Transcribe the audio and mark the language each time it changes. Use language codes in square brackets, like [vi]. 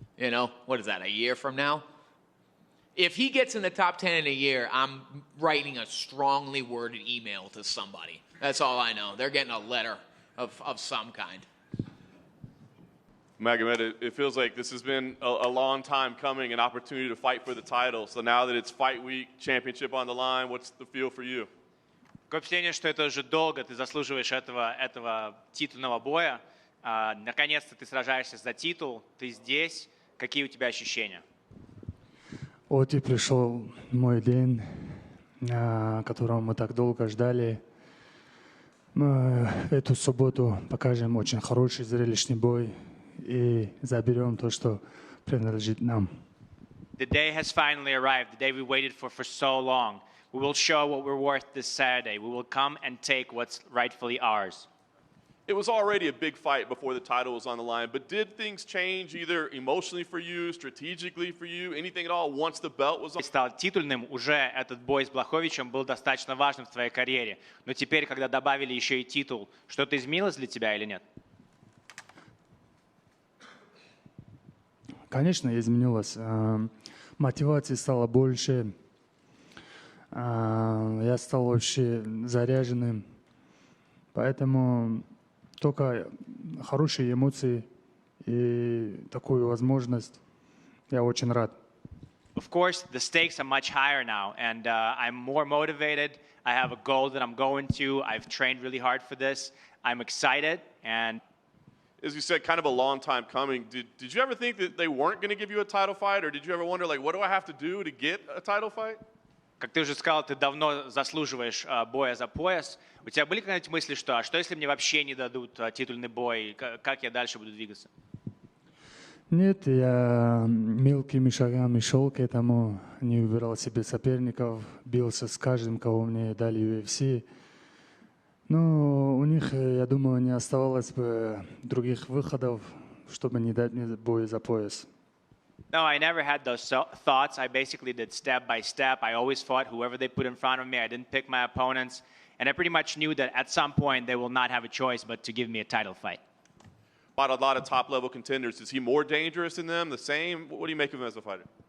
[en] You know, what is that, a year from now? If he gets in the top 10 in a year, I'm writing a strongly worded email to somebody. That's all I know. They're getting a letter of some kind. Magomed, it feels like this has been a long time coming, an opportunity to fight for the title. So now that it's fight week, championship on the line, what's the feel for you? [ru] Такое впечатление, что это уже долго ты заслуживаешь этого титульного боя. Наконец-то ты сражаешься за титул, ты здесь. Какие у тебя ощущения? Вот и пришел мой день, которого мы так долго ждали. Мы эту субботу покажем очень хороший, зрелищный бой и заберем то, что принадлежит нам. [en] The day has finally arrived, the day we waited for so long. We will show what we're worth this Saturday. We will come and take what's rightfully ours. It was already a big fight before the title was on the line, but did things change either emotionally for you, strategically for you, anything at all once the belt was on? [ru] Стал титульным, уже этот бой с Блаховичем был достаточно важным в твоей карьере. Но теперь, когда добавили еще и титул, что-то изменилось для тебя или нет? Конечно, изменилось. Мотивации стало больше. Я стал вообще заряженным. Поэтому только хорошие эмоции и такую возможность я очень рад. [en] Of course, the stakes are much higher now, and I'm more motivated. I have a goal that I'm going to. I've trained really hard for this. I'm excited, and as you said, kind of a long time coming. Did you ever think that they weren't going to give you a title fight, or did you ever wonder, like, what do I have to do to get a title fight? [ru] Как ты уже сказал, ты давно заслуживаешь боя за пояс. У тебя были когда-нибудь мысли, что если мне вообще не дадут титульный бой, как я дальше буду двигаться? Нет, я мелкими шагами шел к этому, не выбирал себе соперников, бился с каждым, кого мне дали UFC. Но у них, я думаю, не оставалось бы других выходов, чтобы не дать мне бой за пояс. [en] No, I never had those thoughts. I basically did step by step. I always fought whoever they put in front of me. I didn't pick my opponents. And I pretty much knew that at some point they will not have a choice but to give me a title fight. A lot of top-level contenders. Is he more dangerous than them? The same? What do you make of him as a fighter?